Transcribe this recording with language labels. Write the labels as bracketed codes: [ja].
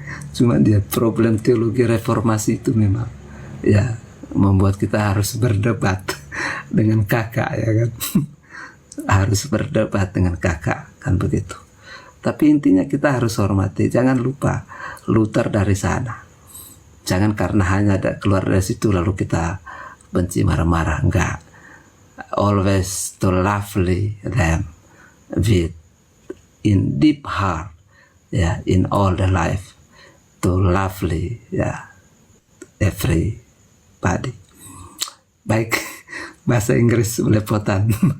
[id] Cuma dia problem teologi reformasi itu memang ya membuat kita harus berdebat dengan kakak ya kan. Harus berdebat dengan kakak kan begitu. Tapi intinya kita harus hormati. Jangan lupa Luther dari sana. Jangan karena hanya ada keluar dari situ lalu kita benci marah-marah. Enggak. [en] Always to lovely them with in deep heart, ya, in all the life, to lovely, ya, everybody. [id] Baik, bahasa Inggris belepotan.